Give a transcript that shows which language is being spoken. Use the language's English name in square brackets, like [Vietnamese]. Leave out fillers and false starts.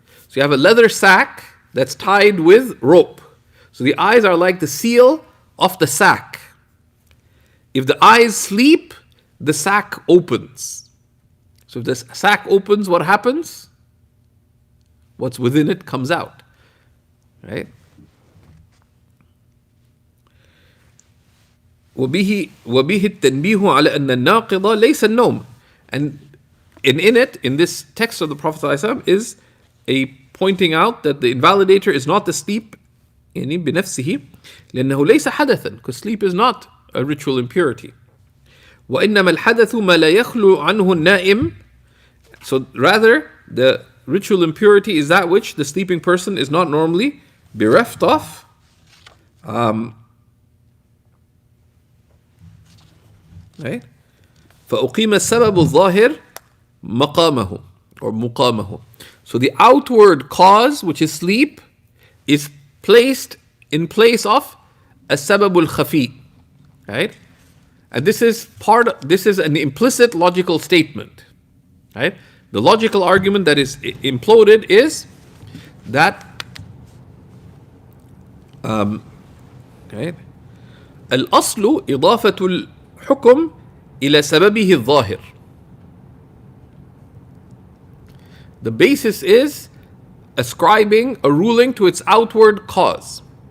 [English] So you have a leather sack that's tied with rope. So the eyes are like the seal of the sack. If the eyes sleep, the sack opens. So if the sack opens, what happens? What's within it comes out, right? [Arabic] وبه التنبيه على أن الناقض ليس النوم. [English] And in it, in this text of the Prophet ﷺ, is a pointing out that the invalidator is not the sleep [Arabic] بنفسه لأنه ليس حدثا, [English] because sleep is not a ritual impurity. [Arabic] وإنما الحدث ما لا يخلو عنه النائم. [English] So rather, the ritual impurity is that which the sleeping person is not normally bereft of. Right? [Arabic] فأقيم السبب الظاهر مقامه or مقامه. [English] So the outward cause, which is sleep, is placed in place of [Arabic] السبب الخفي. [English] Right? And this is an implicit logical statement. Right? The logical argument that is imploded is that right? [Arabic] الأصل إضافة الحكم إلى سببه الظاهر. [English] The basis is ascribing a ruling to its outward cause.